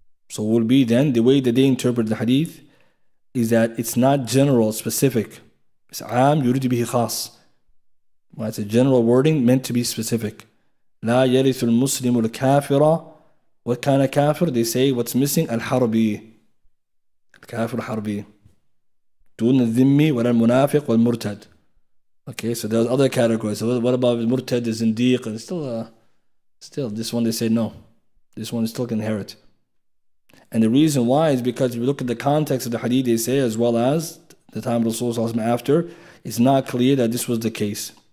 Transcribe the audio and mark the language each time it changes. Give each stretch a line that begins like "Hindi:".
English: So will be then, the way that they interpret the hadith is that it's not general, specific. It's am yurid bihi khas. It's a general wording meant to be specific.
Arabic: لا يرث المسلم الكافر.
English: What kind of kafir? They say what's missing الحربي.
Arabic: الكافر الحربي. دون الذمي ولا المنافق والمرتد.
English: Okay, so there's other categories. So what about the murtad, the zindiq, and still this one they say no. This one still can inherit. And the reason why is because if you look at the context of the hadith, they say, as well as the time of Rasulullah after, it's not clear that this was the case.